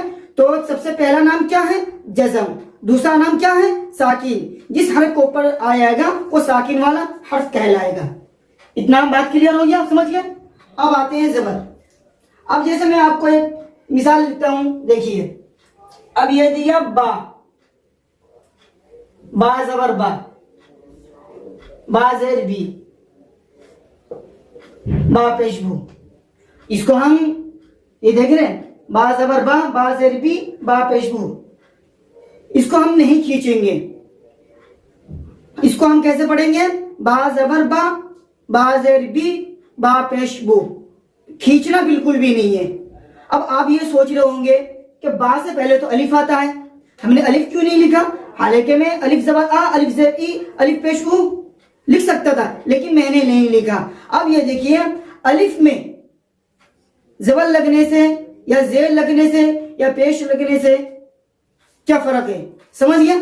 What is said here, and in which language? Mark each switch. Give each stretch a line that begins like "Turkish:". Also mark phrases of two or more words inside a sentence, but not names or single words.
Urdu: تو سب سے پہلا نام کیا ہے؟ جزم۔ دوسرا نام کیا ہے؟ ساکن۔ جس حرف کے اوپر آ جائے گا وہ ساکن والا حرف کہلائے گا۔ اتنا بات کلیئر ہو گیا، آپ سمجھ گئے؟ اب آتے ہیں زبر۔ اب جیسے میں آپ کو ایک مثال لکھتا ہوں، دیکھیے۔ اب یہ دیا با، با زبر با، با زیر بی، با پیش بو۔ اس کو ہم یہ دیکھ رہے ہیں، با زبر با، با زیر بی، با پیش بو۔ اس کو ہم نہیں کھینچیں گے، اس کو ہم کیسے پڑھیں گے؟ با زبر با، با زیر بی، با پیش بو۔ کھینچنا بالکل بھی نہیں ہے۔ اب آپ یہ سوچ رہے ہوں گے کہ با سے پہلے تو الف آتا ہے، ہم نے الف کیوں نہیں لکھا؟ حالانکہ میں الف زبر آ، الف زیر ای، الف پیش او لکھ سکتا تھا، لیکن میں نے نہیں لکھا۔ اب یہ دیکھیے، الف میں زبر لگنے سے یا زیر لگنے سے یا پیش لگنے سے کیا فرق ہے، سمجھ گئے؟